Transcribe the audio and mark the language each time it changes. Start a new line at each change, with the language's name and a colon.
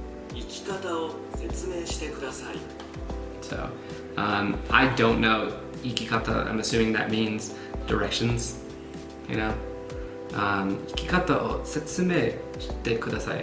Japanese: 生き方を説明してください
English: so I don't know ikikata. I'm assuming that means directions, you know.
Japanese: 生き方を説明してください.